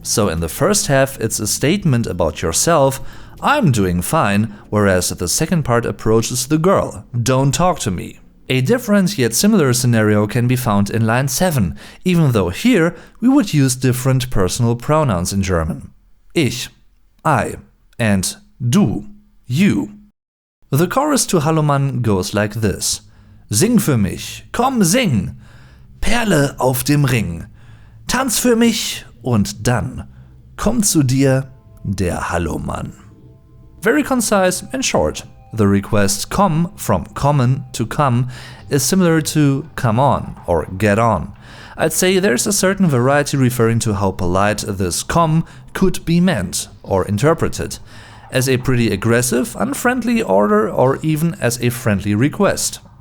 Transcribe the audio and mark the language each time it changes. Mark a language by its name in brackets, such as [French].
[English] So in the first half it's a statement about yourself, I'm doing fine, whereas the second part approaches the girl, don't talk to me. A different yet similar scenario can be found in line 7, even though here we would use different personal pronouns in German. Ich, I, and du, you. The chorus to Hallo Mann goes like this. [German] Sing für mich, komm sing, Perle auf dem Ring, tanz für mich und dann kommt zu dir der Hallo Mann. [English] Very concise and short. The request come, from common to come, is similar to come on or get on. I'd say there's a certain variety referring to how polite this come could be meant or interpreted, as a pretty aggressive, unfriendly order or even as a friendly request.